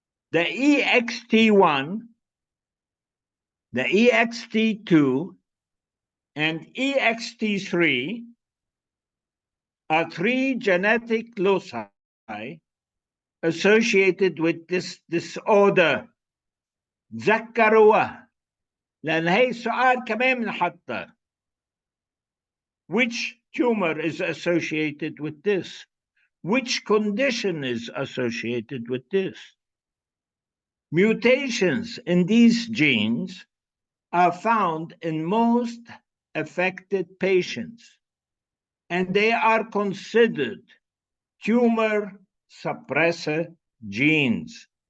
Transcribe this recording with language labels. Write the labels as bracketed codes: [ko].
[en] The EXT1, the EXT2, and EXT3 are 3 genetic loci associated with this disorder. [ar] تذكروها لأن هي سؤال كمان بنحطه. [en] Which tumor is associated with this? Which condition is associated with this? Mutations in these genes are found in most affected patients, and they are considered tumor suppressor genes.